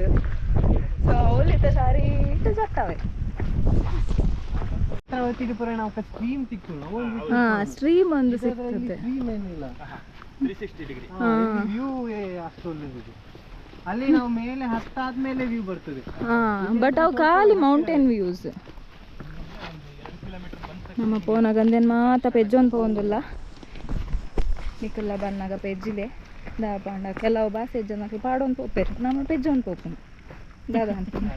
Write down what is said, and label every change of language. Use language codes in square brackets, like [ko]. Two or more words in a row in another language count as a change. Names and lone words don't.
[tcy] ಸೊ ಅವಲಿದ ಸಾರಿ ಇಟ್ಟು ಜತ್ತವೆ. [kn] ಸ್ಟ್ರೀಮ್ ಒಂದು ಸಿಗ್ತದೆ. ಅಲ್ಲಿ ನಾವು ಮೇಲೆ ಹತ್ತಾದ್ಮೇಲೆ ವ್ಯೂ ಬರ್ತದೆ. ಬಟ್ ಅವು ಖಾಲಿ [en] mountain views. [tcy] ನಮ್ಮ ಪೋನಾಗಂದೇನು ಮಾತ ಪೆಜ್ಜೊಂದು ಪೋಂದಿಲ್ಲ ನಿಕ್ಕಲ್ಲ ಬನ್ನಾಗ ಪೆಜ್ಜಿಲೆ ದಾಪಾಂಡ ಕೆಲವು ಭಾಷೆ ಜನಕ್ಕೆ ಪಾಡೊಂದು ಪೋಪೇರು ನಮ್ಮ ಪೆಜ್ಜೊಂದು ಪೋಪು ದಾದ ಅಂತ.